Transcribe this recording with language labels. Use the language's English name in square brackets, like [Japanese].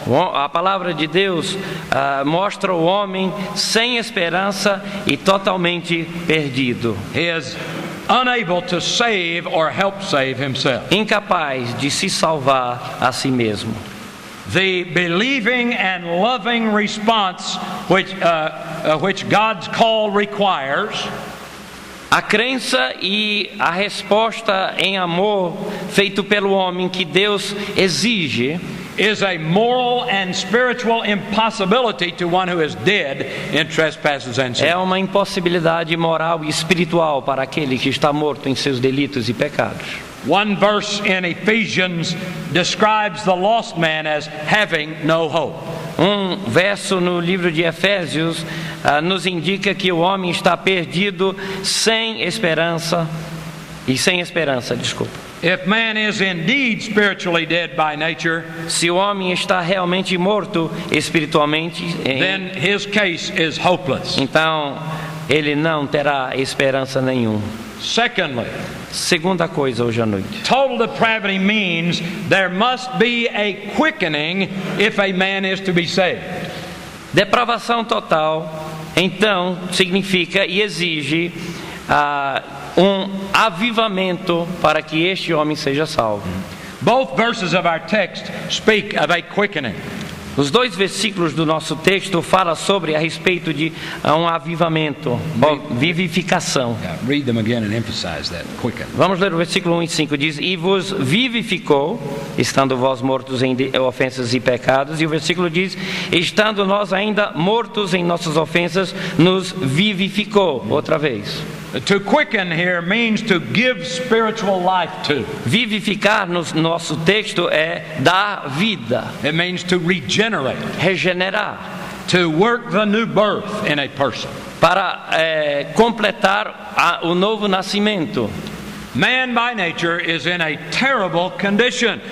[Portuguese] A palavra de Deus mostra o homem sem esperança e totalmente perdido. [English] He is unable to save or help save himself. [Portuguese] Incapaz de se salvar a si mesmo. [English] The believing and loving response which God's call requires [Portuguese] A crença e a resposta em amor feito pelo homem que Deus exige [English] is a moral and spiritual impossibility to one who is dead in trespasses and sin. [Portuguese] é uma impossibilidade moral e espiritual para aquele que está morto em seus delitos e pecados. [English] One verse in Ephesians describes the lost man as having no hope. [Portuguese] Um verso no livro de Efésios nos indica que o homem está perdido sem esperança, desculpa. [English] If man is indeed spiritually dead by nature, [Portuguese] Se o homem está realmente morto espiritualmente, [English] then his case is hopeless. [Portuguese] então ele não terá esperança nenhuma. [English] Secondly, [Portuguese] Segunda coisa hoje à noite. [English] total depravity means there must be a quickening if a man is to be saved. [Portuguese] Depravação total, então, significa e exige um avivamento para que este homem seja salvo. [English] Both verses of our text speak of a quickening. [Portuguese] Os dois versículos do nosso texto falam a respeito de um avivamento, vivificação. [English] Read them again and emphasize that, quicken. [Portuguese] Vamos ler o versículo 1 e 5, diz: E vos vivificou, estando vós mortos em ofensas e pecados. E o versículo diz: Estando nós ainda mortos em nossas ofensas, nos vivificou. Outra vez. [English] To quicken here means to give spiritual life to. [Portuguese] Vivificar no nosso texto é dar vida, [English] It means to regenerate, [Portuguese] regenerar, [English] to work the new birth in a person. [Portuguese] para completar o novo nascimento. [English] Man by nature is in a terrible condition